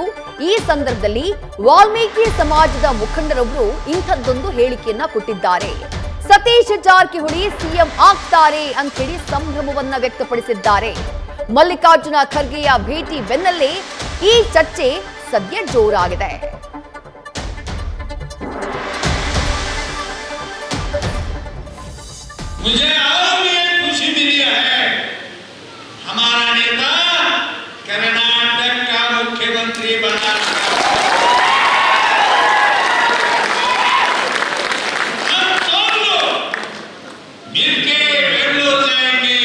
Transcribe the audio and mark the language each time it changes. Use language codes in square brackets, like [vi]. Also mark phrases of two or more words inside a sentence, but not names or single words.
[kn] ಈ ಸಂದರ್ಭದಲ್ಲಿ ವಾಲ್ಮೀಕಿ ಸಮಾಜದ ಮುಖಂಡರೊಬ್ಬರು ಇಂಥದ್ದೊಂದು ಹೇಳಿಕೆಯನ್ನ ಕೊಟ್ಟಿದ್ದಾರೆ. ಸತೀಶ್ ಜಾರಕಿಹೊಳಿ ಸಿಎಂ ಆಗ್ತಾರೆ ಅಂತ ಹೇಳಿ ಸಂಭ್ರಮವನ್ನ ವ್ಯಕ್ತಪಡಿಸಿದ್ದಾರೆ. ಮಲ್ಲಿಕಾರ್ಜುನ ಖರ್ಗೆಯ ಭೇಟಿ ಬೆನ್ನಲ್ಲೇ ಈ ಚರ್ಚೆ ಸದ್ಯ ಜೋರಾಗಿದೆ. [hi] मुझे और भी एक खुशी मिली है। हमारा नेता कर्नाटक का मुख्यमंत्री बना। हम सब लोग मिलके बेंगलोर जाएंगे।